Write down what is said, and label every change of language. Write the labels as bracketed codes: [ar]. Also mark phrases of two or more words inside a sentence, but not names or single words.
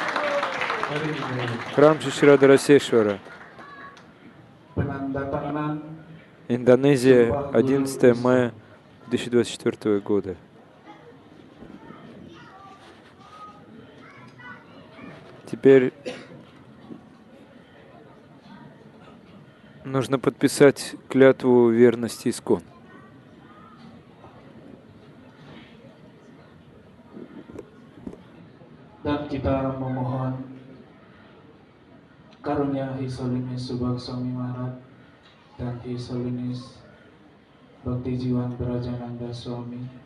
[ru] Храм Шри Радарасешвара, Индонезия, 11 мая 2024 года. Теперь нужно подписать клятву верности ИСКОН. [id] Dan kita memohon karunia [en] His Holiness [id] Subag Swami Maharaj dan [en] His Holiness [id] Bhakti Jiwan Brajananda Swami